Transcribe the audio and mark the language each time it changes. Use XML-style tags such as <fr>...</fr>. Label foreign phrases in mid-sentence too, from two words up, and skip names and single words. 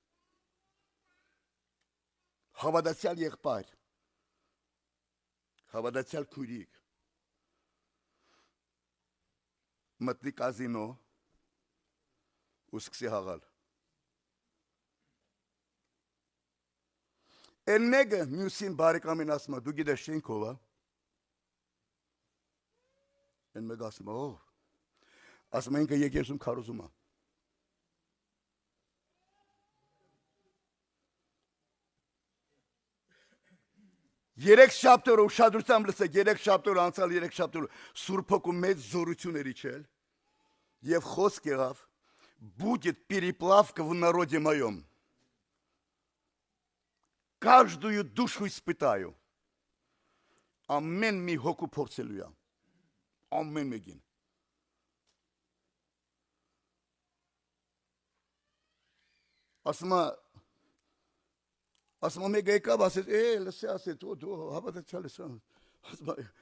<hy>հավատացյալ եղբայր, հավատացյալ քույրիկ, մտնի կազինո ու սկսի հաղալ, Են մեկը մյուսին բարեկամին ասում է, դու գիտես չենք ով է, Են մեկ ասում է, ասում են ինքը եկեղեցում քարոզում է։ Երեք շաբթօր ուշադրությամբ լսեք, երեք շաբթօր անցալ, երեք շաբթօր Սուրբ Հոգու մեծ զորություն էր իջել եւ խոսք եղավ</hy> <ru>будет переплавка в народе моем. Каждую душу испытаю.</ru> <hy>Ամեն մի հոգու փորձելու է։ Ամեն մեկին։ Ասում մեկը եկավ, ասեց, լսի, ասեց, դու հավատացյալ ես, ասում</hy>